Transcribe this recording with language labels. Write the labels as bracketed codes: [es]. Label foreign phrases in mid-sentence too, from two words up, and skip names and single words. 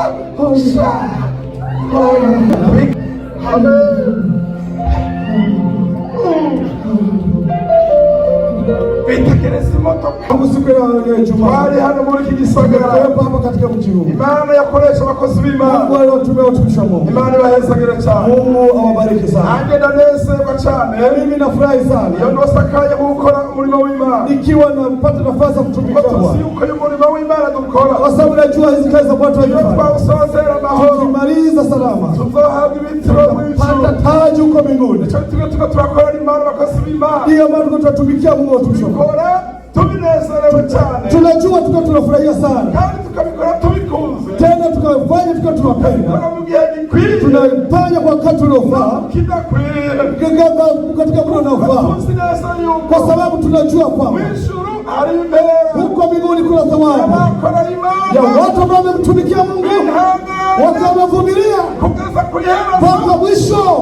[rn] Bali hano muri iki gisagara [sw] hapa katika mji huu. [rn] Imana yakoresha abakozi b'Imana. [sw] Mungu aliwatumia watumishi wa Mungu. [rn] Imana ibahezagire cyane. [sw] Mungu awabariki sana. [rn] Anje ndaneserwa cyane. [sw] Mimi nafurahi sana. [rn] Iyo ndosakaye gukora umurimo w'Imana. [sw] Nikiwa napata nafasi ya kutumikia Bwana. [rn] Uko umurimo w'Imana dukora. [sw] Kwa sababu najua hizi kazi za watu wengi. [rn] Twasozera mahoro. [sw] Tukimaliza salama. [rn] Tuzohabwa ibitiro mw'ijuru. [sw] Pata taji uko mbinguni. [rn] Tuko turakora Imana abakozi b'Imana. [sw] Ndiyo maana tutatumikia Mungu watumishi wa Mungu. [rn] Tubinezerewe cyane. [sw] Tunajua tuko tunafurahia sana. [rn] Kandi tukabikora tubikunze. [sw] Tena tukafanya tuko tunapenda. Tunafanya kwa wakati unaofaa. Katika muda unaofaa. Kwa sababu tunajua kwamba huko mbinguni kuna thawabu ya watu ambao wamemtumikia Mungu, watu wamevumilia mpaka mwisho.